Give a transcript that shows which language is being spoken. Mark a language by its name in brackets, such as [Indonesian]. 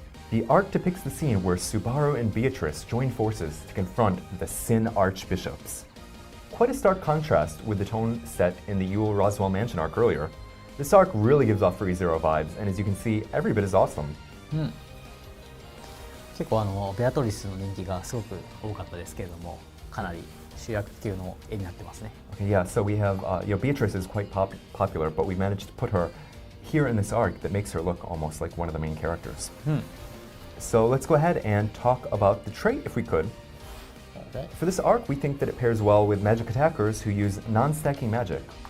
[English] The arc depicts the scene where Subaru and Beatrice join forces to confront the Sin Archbishops. Quite a stark contrast with the tone set in the Yule Roswell Mansion arc earlier. This arc really gives off ReZero vibes, and as you can see, every bit is awesome. [Japanese] 結構ベアトリスの人気がすごく多かったですけれども、かなり主役級の絵になってますね。 [English] Okay, yeah, so we have, Beatrice is quite popular, but we managed to put her here in this arc that makes her look almost like one of the main characters. So let's go ahead and talk about the trait if we could. okay. For this arc, we think that it pairs well with magic attackers who use non-stacking magic.